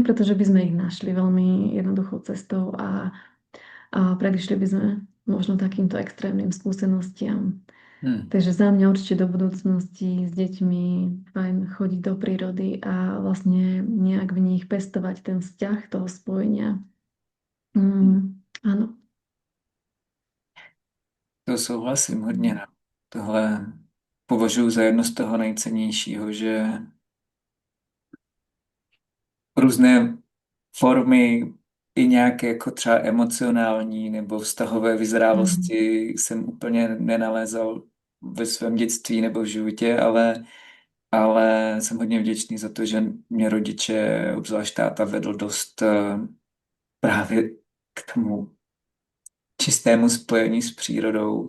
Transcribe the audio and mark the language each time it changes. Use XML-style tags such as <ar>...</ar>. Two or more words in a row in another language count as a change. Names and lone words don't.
<sk>Hej, pretože by sme ich našli veľmi jednoduchou cestou a predišli by sme možno takýmto extrémnym skúsenostiam. hmm, Takže za mňa určite do budúcnosti s deťmi fajn chodiť do prírody a vlastne nejak v nich pestovať ten vzťah toho spojenia. hmm. Áno.</sk> <cs>To souhlasím hodně. No. Tohle považuji za jedno z toho nejcennějšího, že různé formy i nějaké jako třeba emocionální nebo vztahové Mhm. vyzrálosti jsem úplně nenalézal ve svém dětství nebo v životě, ale jsem hodně vděčný za to, že mě rodiče, obzvlášť táta, vedl dost právě k tomu čistému spojení s přírodou.</cs>